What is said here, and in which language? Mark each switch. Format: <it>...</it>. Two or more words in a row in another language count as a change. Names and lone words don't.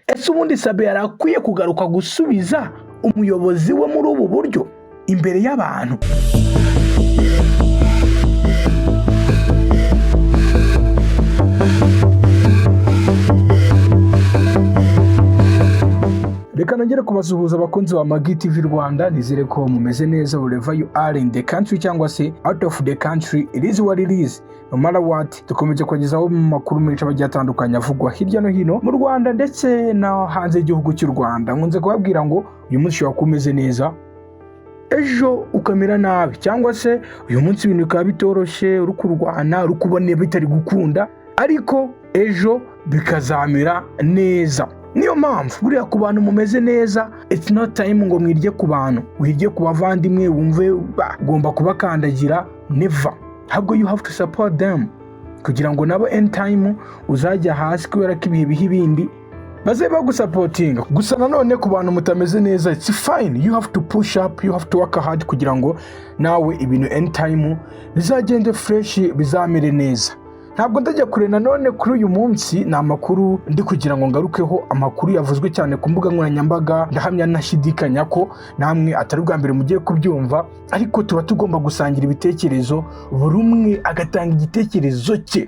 <rw>Ese ubundi Sabe yarakwiye kugaruka gusubiza umuyobozi we muri ubu buryo imbere y'abantu? Reka nongere kubasuhuza abakunzi ba Magi TV Rwanda, nizere ko mumeze neza</rw> <en>wherever you are in the country</en> <rw>cyangwa se</rw> <en>out of the country. It is what it is, no matter what.</en> <rw>Dukomeje kugezaho mu makuru menshi agiye atandukanye avugwa hirya no hino mu Rwanda ndetse na hanze y'igihugu cy'u Rwanda. Nkunze kubabwira ngo uyu munsi wakumeze neza, ejo ukamera nabi, cyangwa se uyu munsi ibintu bikaba bitoroshye, uri kurwana, uri kubona bitari gukunda, ariko ejo bikazamera neza. Niyo mpamvu buriya ku bantu mumeze neza,</rw> <en>it's not time</en> <rw>ngo mwirye ku bantu, wirye ku bavandimwe wumve ugomba kubakandagira, never. Ahubwo</rw> <en>you have to support them</en> <rw>kugira ngo nabo</rw> <en>end time</en> <rw>uzajya hasi kubera ko ibihe biha ibindi baze bagusapotinga. Gusa nanone ku bantu mutameze neza,</rw> <en>it's fine, you have to push up, you have to work hard</en> <rw>kugira ngo nawe ibintu</rw> <en>end time</en> <rw>bizagende fresh, bizamere neza. Ntabwo ndajya kure nanone kuri uyu munsi, ni amakuru ndi kugira ngo ngarukeho, amakuru yavuzwe cyane ku mbuga nkoranyambaga. Ndahamya nashidikanya ko namwe atari bwa mbere mugiye kubyumva, ariko tuba tugomba gusangira ibitekerezo, buri umwe agatanga igitekerezo cye.</rw>